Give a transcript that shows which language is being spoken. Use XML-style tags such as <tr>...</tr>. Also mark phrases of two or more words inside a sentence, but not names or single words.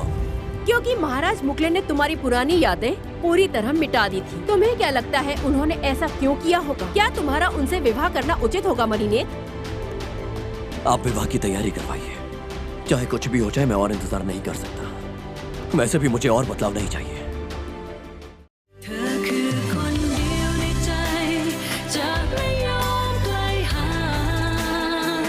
<hi>क्योंकि महाराज मुकले ने तुम्हारी पुरानी यादें पूरी तरह मिटा दी थी। तुम्हें क्या लगता है उन्होंने ऐसा क्यों किया होगा? क्या तुम्हारा उनसे विवाह करना उचित होगा मनीनेत? आप विवाह की तैयारी करवाइए, चाहे कुछ भी हो जाए। मैं और इंतजार नहीं कर सकता। वैसे भी मुझे और बदलाव नहीं चाहिए।</hi> <th>เธอคือคนเดียวในใจจะไม่ยอมไกลห่าง</th>